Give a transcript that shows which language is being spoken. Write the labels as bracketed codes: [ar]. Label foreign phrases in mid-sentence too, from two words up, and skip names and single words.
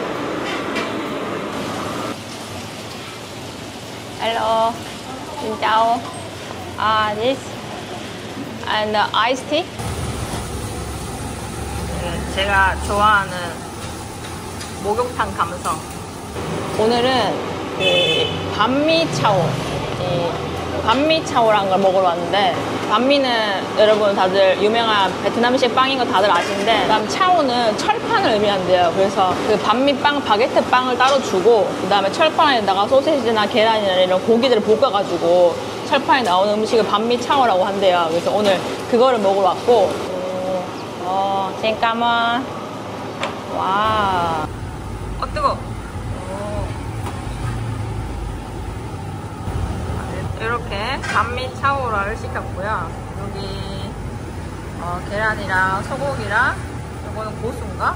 [en] Hello. [vi] Xin chào. [en] This and iced tea. [ko] 제가 좋아하는 목욕탕 감성. 오늘은 그 반미차오, 반미차오라는 걸 먹으러 왔는데, 반미는 여러분 다들 유명한 베트남식 빵인 거 다들 아시는데, 그다음 차오는 철판을 의미한대요. 그래서 그 반미빵, 바게트 빵을 따로 주고, 그 다음에 철판에다가 소시지나 계란이나 이런 고기들을 볶아가지고 철판에 나오는 음식을 반미차오라고 한대요. 그래서 오늘 그거를 먹으러 왔고, [vi] xin cảm ơn. [ko] 와. 뜨거. 이렇게 반미 차오라를 시켰고요. 여기 계란이랑 소고기랑, 이거는 고수인가?